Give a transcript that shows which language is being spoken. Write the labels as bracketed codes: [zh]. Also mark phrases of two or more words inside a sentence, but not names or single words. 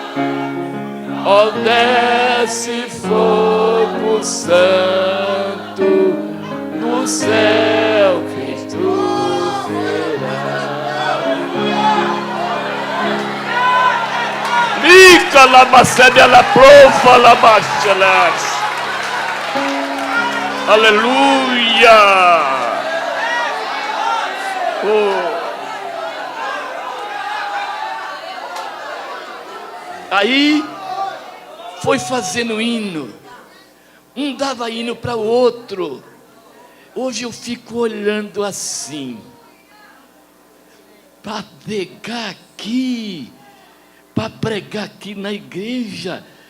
[pt] Ó, desce fogo santo no céu, Cristo virá. Mica la macédia la profa la bachelas. Aleluia! Oh. Aí foi fazendo hino. Um dava hino para o outro. Hoje eu fico olhando assim, para pregar aqui, para pregar aqui na igreja.